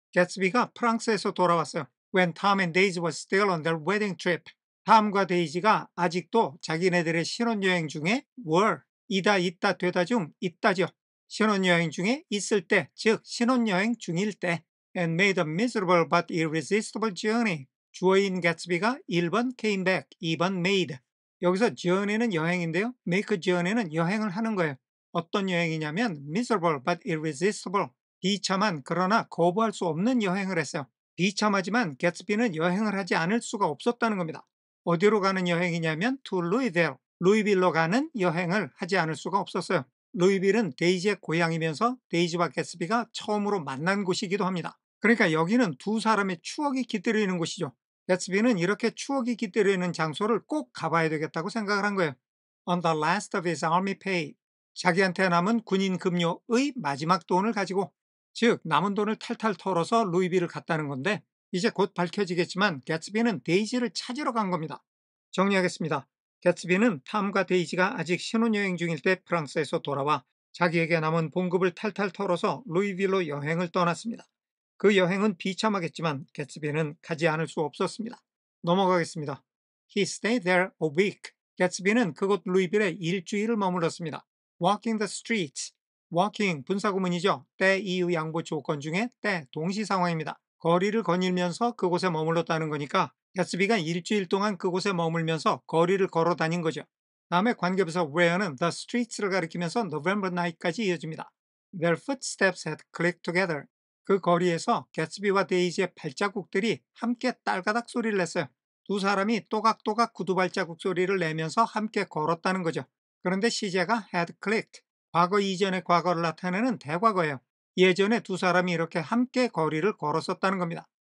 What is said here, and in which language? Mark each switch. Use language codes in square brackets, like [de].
[ko] 개츠비가 프랑스에서 돌아왔어요. [en] When Tom and Daisy was still on their wedding trip. [ko] 탐과 데이지가 아직도 자기네들의 신혼여행 중에 [en] were, [ko] 이다 있다 되다 중 있다죠. 신혼여행 중에 있을 때, 즉 신혼여행 중일 때. [en] And made a miserable but irresistible journey. [ko] 주어인 개츠비가 1번 [en] came back, [ko] 2번 made. 여기서 journey는 여행인데요. [en] make a journey [ko] 는 여행을 하는 거예요. 어떤 여행이냐면 [en] miserable but irresistible. [ko] 비참한 그러나 거부할 수 없는 여행을 했어요. 비참하지만 개츠비는 여행을 하지 않을 수가 없었다는 겁니다. 어디로 가는 여행이냐면 [en] to Louisville. [ko] 루이빌로 가는 여행을 하지 않을 수가 없었어요. 루이빌은 데이지의 고향이면서 데이지와 개츠비가 처음으로 만난 곳이기도 합니다. 그러니까 여기는 두 사람의 추억이 깃들여 있는 곳이죠. 개츠비는 이렇게 추억이 깃들여 있는 장소를 꼭 가봐야 되겠다고 생각을 한 거예요. [en] On the last of his army pay. [ko] 자기한테 남은 군인 급료의 마지막 돈을 가지고, 즉 남은 돈을 탈탈 털어서 루이빌을 갔다는 건데, 이제 곧 밝혀지겠지만 개츠비는 데이지를 찾으러 간 겁니다. 정리하겠습니다. 개츠비는 탐과 데이지가 아직 신혼여행 중일 때 프랑스에서 돌아와 자기에게 남은 봉급을 탈탈 털어서 루이빌로 여행을 떠났습니다. 그 여행은 비참하겠지만 개츠비는 가지 않을 수 없었습니다. 넘어가겠습니다. [en] He stayed there a week. [ko] 개츠비는 그곳 루이빌에 일주일을 머물렀습니다. [en] Walking the streets. [ko] walking 분사구문이죠. 때 이의 양보 조건 중에 때 동시 상황입니다. 거리를 거닐면서 그곳에 머물렀다는 거니까 개츠비가 일주일 동안 그곳에 머물면서 거리를 걸어 다닌 거죠. 다음에 관계부사 where는 the streets를 가리키면서 November night까지 이어집니다. [en] Their footsteps had clicked together. [ko] 그 거리에서 개츠비와 데이지의 발자국들이 함께 딸가닥 소리를 냈어요. 두 사람이 또각또각 구두 발자국 소리를 내면서 함께 걸었다는 거죠. 그런데 시제가 had clicked. 과거 이전의 과거를 나타내는 대과거예요. 예전에 두 사람이 이렇게 함께 거리를 걸었었다는 겁니다.